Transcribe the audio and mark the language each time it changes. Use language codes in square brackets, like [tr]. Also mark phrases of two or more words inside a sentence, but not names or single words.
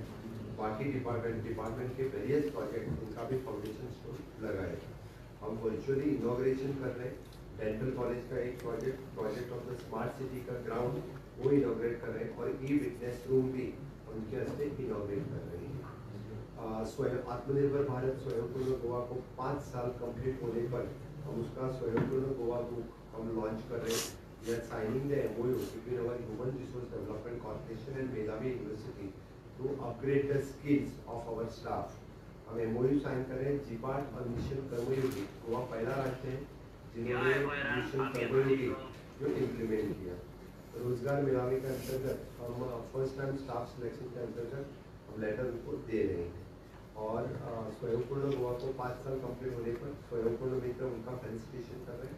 [hi] बाकी डिपार्टमेंट के [en] various project [hi] उनका भी [en] foundation stone [hi] लगाए. हम [en] virtually inauguration [hi] कर रहे हैं. [en] dental college [hi] का एक [en] project of the smart city [hi] का ग्राउंड वो इनॉग्रेट कर रहे हैं और [en] e witness room [hi] भी उनके हस्ते इनॉग्रेट कर रहे हैं. स्वयं आत्मनिर्भर भारत स्वयंपूर्ण गोवा को 5 साल कंप्लीट होने पर हम उसका स्वयंपूर्ण गोवा बुक हम लॉन्च कर रहे हैं. [en] We are signing the MOU between our Human Resource Development Corporation and Medhavi University to upgrade the skills of our staff. [hi] हम MOU साइन कर रहे हैं. जीपाट और मिशन कर्मयोगी गोवा पहला राज्य है जिन्होंने मिशन कर्मयोगी जो इम्प्लीमेंट किया. रोजगार मेलावे के अंतर्गत हम [en] first time staff selection [hi] के अंतर्गत हम लेटर उनको दे रहे हैं. और स्वयंपूर्ण गोवा को 5 साल कंप्लीट होने पर स्वयंपूर्ण मित्र उनका फेलिसिटेशन कर रहे हैं.